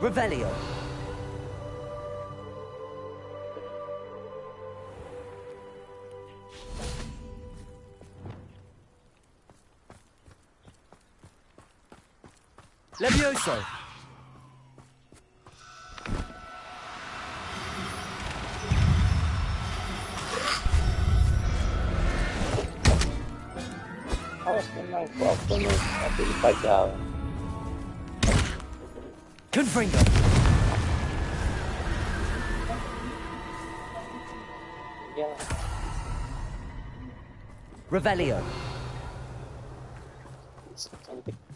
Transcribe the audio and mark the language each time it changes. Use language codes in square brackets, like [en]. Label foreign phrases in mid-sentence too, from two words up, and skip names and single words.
[id] Revelio. Levioso. Awas menang apa nih? Tapi dipajal. Confringo. Ya, Revelio. cantik.